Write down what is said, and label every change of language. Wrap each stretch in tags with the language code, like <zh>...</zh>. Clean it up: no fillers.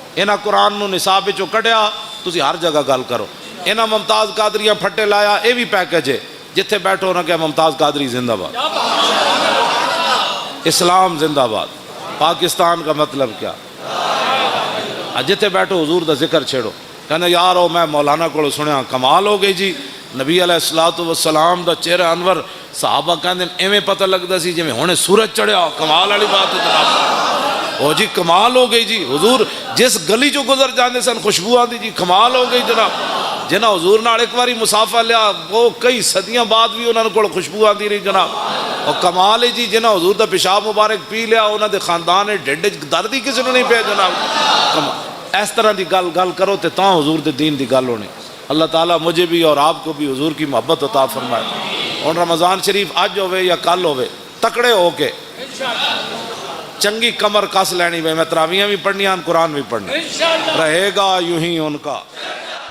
<pa>انہاں قرآن نو نصاب وچوں کڈیا تسی ہر جگہ گل کرو. انہاں ممتاز قادریاں پھٹے لایا یہ بھی پیکج ہے. جتھے بیٹھو نہ کہ ممتاز قادری زندہ باد, اسلام زندہ باد, پاکستان کا مطلب کیا. جتھے بیٹھو حضور دا ذکر چھیڑو. کہنا یار او میں مولانا کو سنیا کمال ہو گئی جی, نبی علیہ الصلوۃ والسلام دا چہرہ انور صحابہ کہندے ایویں پتہ لگدا سی جویں ہنے سورج چڑھیا. کمال والی بات ہے جناب. او جی کمال ہو گئی جی. حضور جس گلی چوں گزر جاندے سن خوشبو آندی جی. کمال ہو گئی جناب. جنہاں حضور نال ایک باری مسافہ لیا وہ کئی صدیاں بعد بھی انہاں کول خوشبو آندی رہی جناب. اور کمال ہے جی جنہاں حضور دا پیشاب مبارک پی لیا انہاں دے خاندان ڈھڈ وچ درد ہی کسی نوں نہیں پیا جناب. اس طرح دی گل کرو تے تاں حضور دے دین دی گل ہونی.</pa> <ur>اللہ تعالیٰ مجھے بھی اور آپ کو بھی حضور کی محبت عطا فرمائے.</ur> <pa>اور رمضان شریف اج ہوئے یا کل ہوئے تکڑے ہو کے چنگی کمر کس لینی. میں تراویاں بھی پڑھنیاں قرآن بھی پڑھنا رہے گا یوں ہی ان کا.</pa>